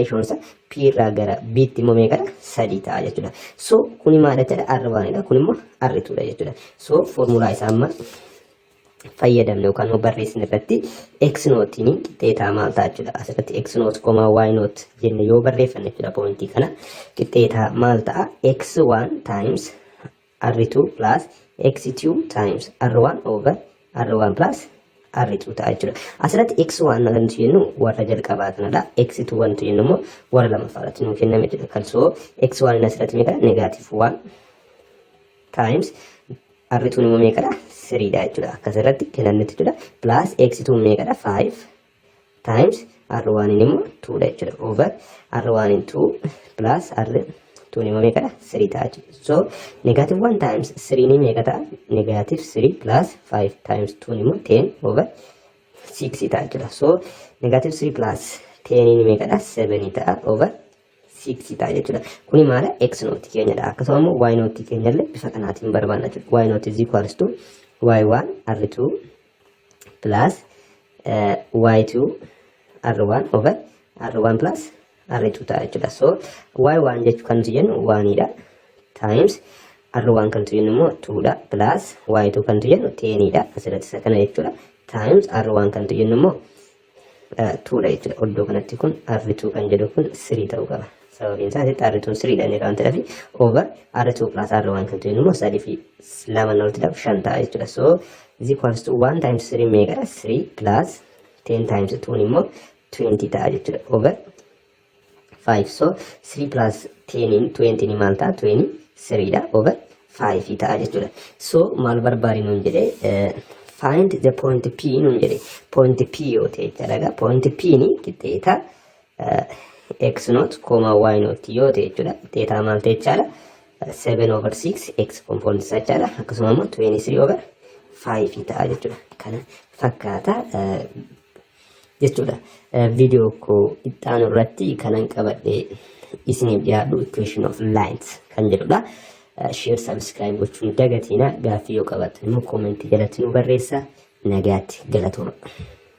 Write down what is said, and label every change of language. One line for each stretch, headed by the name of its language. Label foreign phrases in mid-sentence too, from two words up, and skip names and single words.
Oromo: Ratioon isaa P irraa gara B tti immoo meeqadha 3 ta'a jechuudha. So kuni maal jechuudha R1 dha. Kun immoo R2 dha jechuudha. So formulaa isaa amma fayyadamne yookaan immoo barreessine irratti x nootiin qixxeetaa maal ta'a jechuudha. Asirratti x noot y noot jenne yoo barreeffanne jechuudha pointii kana qixxeetaa maal ta'a
English: x1 times r2 plus x2 times r1 over r1 plus r2
Oromo: ta'a jechuudha. Asirratti x1 kan nuti jennu warra jalqabaa kanadha. x2 wanti jennu immoo warra lammaffaarratti nu kenname jechuudha. Kalsoo x1 asirratti meeqadha
English: negative 1 times r2
Oromo: immoo meeqadha 3 dha jechuudha. Akkasirratti kennannetti jechuudha. Plus x2 meeqadha
English: 5 times r1
Oromo: immoo 2 dha jechuudha. Over r1 in 2
English: plus r2
Oromo: immoo meeqadha 3 ta'a jechuudha. So
English: negative 1 times 3
Oromo: ni meeqa ta'a
English: negative 3 plus 5 times 2
Oromo: immoo
English: 10 over 6
Oromo: ta'a jechuudha. So
English: negative 3 plus 10
Oromo: ni meeqadha 7 ta'a
English: over 6
Oromo: ta'a jechuudha. Kuni maala x nooti keenyadha. Akkasuma immoo y nooti keenyallee bifa kanaatiin barbaadna jechuudha.
English: Y noot is equals to y1 r2 plus y2 r1 over r1 plus r2
Oromo: ta'a jechuudha. So y1 jechuun kan nuti jennu 1 dha
English: times r1
Oromo: kan nuti jennu immoo 2 dha
English: plus y2
Oromo: kan nuti jennu 10 dha. Asirratti isa kana jechuudha.
English: Times r1
Oromo: kan nuti jennu immoo 2 dha jechuudha. Iddoo kanatti kun r2 kan jedhu kun 3 ta'uu qaba. sababiin isaa R2 3 dhaan waan ta'eef
English: over R2 plus R1
Oromo: kan ta'e immoo 3 fi 2 walitti dabaluun 5 ta'a jechuudha.
English: So is equals to 1 times 3 meeqadha? 3 plus 10 times 2
Oromo: immoo 20 ta'a jechuudha
English: over 5.
Oromo: So
English: 3 plus 10
Oromo: in 20 ni maal ta'a? 23 dha
English: over 5
Oromo: ta'a jechuudha. So maal barbaadi nuun jedhee
English: find the point P
Oromo: nuun jedhee
English: point P
Oromo: yoo ta'e jechuudha.
English: Point P
Oromo: ni qixxeeta
English: x naught, y naught
Oromo: yoo ta'e jechuudha. Qixxeetaa maal ta'e jechaadha?
English: 7 over 6 x component
Oromo: isaa jechaadha. Akkasuma immoo
English: 23 over 5
Oromo: ta'a jechuudha. Kana fakkaata jechuudha. Viidiyoo koo ittaanu irratti kanan qabadhee isiniif dhiyaadhu
English: equation of lines
Oromo: kan jedhudha.
English: Share subscribe
Oromo: gochuun dagatiina. Gaaffii yoo qabaattan immoo koomentii jalatti nu barreessaa. Nagaatti galatooma.